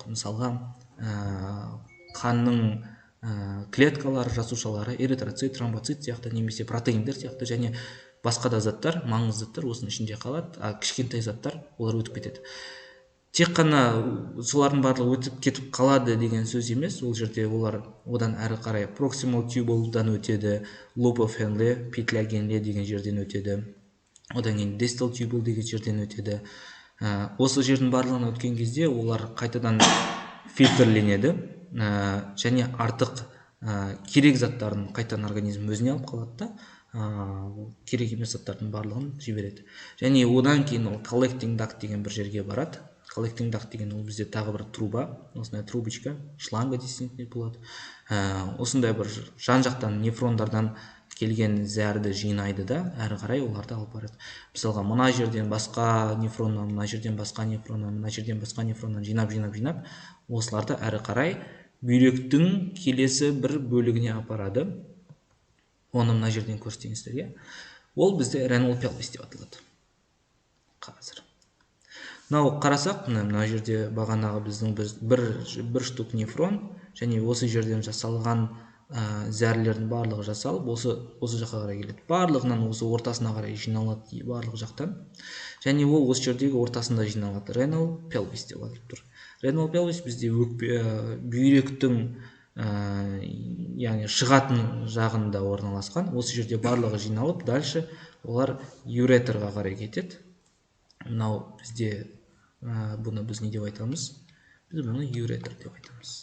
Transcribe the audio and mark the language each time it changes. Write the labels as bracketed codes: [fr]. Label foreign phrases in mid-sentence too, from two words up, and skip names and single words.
[kk] Мысалға, қанның клеткалары, жасушалары, эритроцит, тромбоцит сияқты, немесе протеиндер сияқты, және басқа да заттар, маңызды заттар осының ішінде қалады, а кішкентай заттар олар өтіп кетеді. Тек қана солардың барлығы өтіп кетіп қалады деген сөз емес. Ол жерде олар одан әрі қарай [en] proximal tubule'дан [kk] өтеді, [en] loop of Henle, [ru] петля Генле [kk] деген жерден өтеді. Одан кейін [en] distal tubule [kk] деген жерден өтеді. Осы жердің барлығына өткен кезде олар қайтадан фильтрленеді, және артық керек заттарын қайтадан организм өзіне алып қалады да, керек емес заттардың барлығын жібереді. Және одан кейін ол [en] collecting duct [kk] деген бір жерге барады. [en] Collecting duct [kk] деген ол бізде тағы бір труба, осындай трубочка, шланга десек болады. Осындай бір жан-жақтан нефрондардан келген зәрді жинайды да, әрі қарай оларды алып барады. Мысалға, мына жерден басқа нефроннан, мына жерден басқа нефроннан, мына жерден басқа нефроннан жинап, осыларды әрі қарай бүйректің келесі бір бөлігіне апарады. Оны мына жерден көрсетіңіздер. Ол бізде [en] renal pelvis [kk] деп аталады. Қазір. Қарасақ, мына жерде бағанағы біздің бір штук нефрон, және осы жерден жасалған зәрлердің барлығы жасалып, осы жаққа қарай келеді. Барлығынан осы ортасына қарай жиналады, барлық жақтан. Және ол осы жердегі ортасында жиналады. [en] Renal pelvis [kk] деп аталып тұр. [en] Renal pelvis [kk] бізде бүйректің, яғни шығатын жағында орналасқан. Осы жерде барлығы жиналып, дальше олар ureterға қарай кетеді. Мынау бізде бұны біз не деп айтамыз? Біз бұны ureter деп айтамыз.